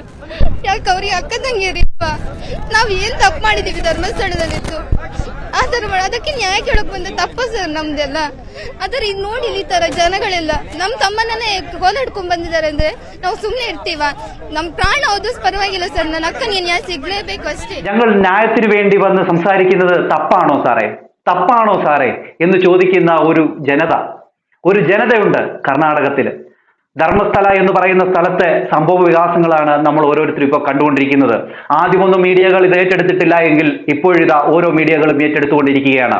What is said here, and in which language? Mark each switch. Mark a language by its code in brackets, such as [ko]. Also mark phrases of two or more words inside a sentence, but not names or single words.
[kn] ಯಾಕೆ ಅವ್ರಿಗೆ ಅಕ್ಕ ತಂಗಿಯರಿಲ್ವಾ? ನಾವ್ ಏನ್ ತಪ್ಪು ಮಾಡಿದೀವಿ ಧರ್ಮಸ್ಥಳದಲ್ಲಿತ್ತು ಆ ತರ ಅದಕ್ಕೆ ನ್ಯಾಯ ಕೇಳೋಕ್ ಬಂದ ತಪ್ಪ ಸರ್ ನಮ್ದೆಲ್ಲ. ಆದ್ರೆ ಇದು ನೋಡಿ ಈ ತರ ಜನಗಳೆಲ್ಲ ನಮ್ ತಮ್ಮನೇ ಕೋಲ ಹಿಡ್ಕೊಂಡ್ ಬಂದಿದ್ದಾರೆ ಅಂದ್ರೆ ನಾವು ಸುಮ್ನೆ ಇರ್ತೀವ? ನಮ್ ಪ್ರಾಣ ಹೋದ್ರು ಪರವಾಗಿಲ್ಲ ಸರ್, ನನ್ನ ಅಕ್ಕನಿಗೆ ನ್ಯಾಯ സിഗ്ലേಬೇಕು അಷ್ಟേ. [ml] ഞങ്ങൾ ന്യായത്തിന് വേണ്ടി വന്ന് സംസാരിക്കുന്നത് തപ്പാണോ സാറേ എന്ന് ചോദിക്കുന്ന ഒരു ജനതയുണ്ട് കർണാടകത്തിൽ. ധർമ്മസ്ഥല എന്ന് പറയുന്ന സ്ഥലത്തെ സംഭവ വികാസങ്ങളാണ് നമ്മൾ ഓരോരുത്തരും ഇപ്പോൾ കണ്ടുകൊണ്ടിരിക്കുന്നത്. ആദ്യമൊന്നും മീഡിയകൾ ഇത് ഏറ്റെടുത്തിട്ടില്ല എങ്കിൽ ഇപ്പോഴിതാ ഓരോ മീഡിയകളും ഏറ്റെടുത്തുകൊണ്ടിരിക്കുകയാണ്.